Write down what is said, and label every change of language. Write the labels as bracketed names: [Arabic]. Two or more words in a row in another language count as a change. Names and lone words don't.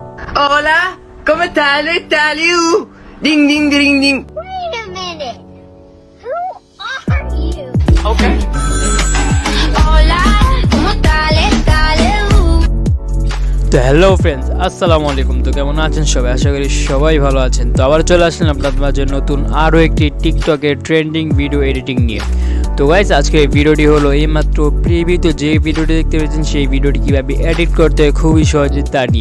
[Spanish] Hola, ¿cómo estás? ¿Estás? Ding, ding, ding, ding. [English] Wait a minute. Who are you? Okay. [Spanish] Hola, ¿cómo estás? [Bangla] তো [English] hello friends, [Arabic] السلام عليكم. [Bangla] তো কেমন আছেন সবাই? আশা করি সবাই ভালো আছেন। তো আবার চলে আসলেন আপনাদের মাঝে নতুন আরও একটি টিকটকের [English] trending video editing [Bangla] নিয়ে। তো গাইস, আজকে এই ভিডিওটি হলো এইমাত্র প্রিভিউ। যে ভিডিওটি দেখতে পেয়েছেন সেই ভিডিওটি কীভাবে এডিট করতে হয় খুবই সহজে তা নিয়ে।